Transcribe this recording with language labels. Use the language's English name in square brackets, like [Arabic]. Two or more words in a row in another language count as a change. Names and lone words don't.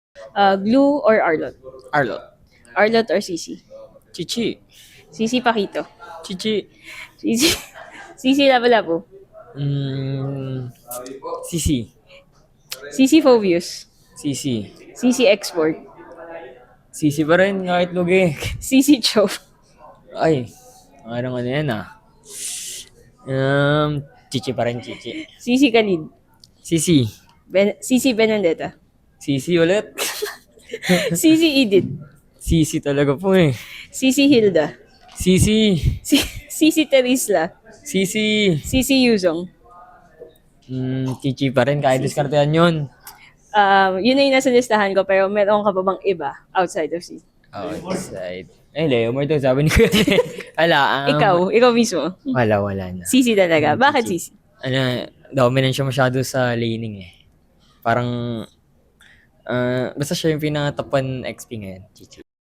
[English] Glue or Arlot? Arlo. Arlot or Sisi? Chichi. Sisi Pakito. Chichi. Sisi, Sisi Labu-Labu. Sisi. Sisi Phobius. Sisi. Sisi Export. [Filipino] Sisi pa rin kahit lugi. Sisi Chow. Ay, ano yan ah. Chichi pa rin, chichi. Sisi Khalid. Sisi. Sisi Benedetta. Sisi ulit. Sisi Edith. Sisi talaga po eh. Sisi Hilda. Sisi. Sisi Terisla. Sisi. Sisi Yuzong. Chichi pa rin kahit diskartehan yun. Yun na yung nasa listahan ko, pero meron ka pa bang iba [English] outside of [Filipino] Sisi? Outside. Ay, Leo mo ito. Sabi ni Kuya. Ala, Ikaw mismo. wala na. Sisi talaga. Bakit Sisi? Dominant siya masyado sa laning eh. Parang, basta siya yung pinaka top 1 XP ngayon, Chichi.